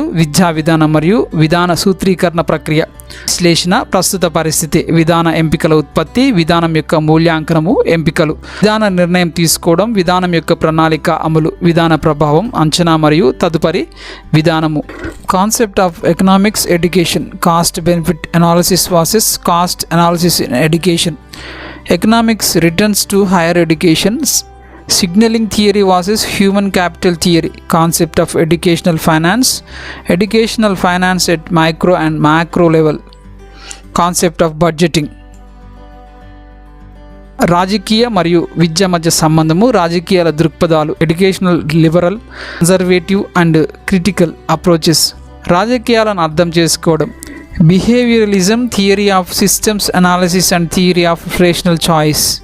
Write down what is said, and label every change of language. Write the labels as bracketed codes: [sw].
[te] విద్యా విధానం మరియు విధాన సూత్రీకరణ ప్రక్రియ. విశ్లేషణ, ప్రస్తుత పరిస్థితి, విధాన ఎంపికల ఉత్పత్తి, విధానం యొక్క మూల్యాంకనము, ఎంపికలు, విధాన నిర్ణయం తీసుకోవడం, విధానం యొక్క ప్రణాళిక అమలు, విధాన ప్రభావం, అంచనా మరియు తదుపరి విధానము. [en] Concept of economics education. Cost benefit analysis versus cost analysis in education. Economics returns to higher educations. Signaling theory versus human capital theory. Concept of educational finance. Educational finance at micro and macro level. Concept of budgeting. [te] రాజకీయ మరియు విద్య మధ్య సంబంధము, రాజకీయాల దృక్పథాలు. [en] Educational liberal, conservative and critical approaches. [te] రాజకీయాలను అర్థం చేసుకోవడం. [en] Behaviouralism, theory of systems analysis and theory of rational choice.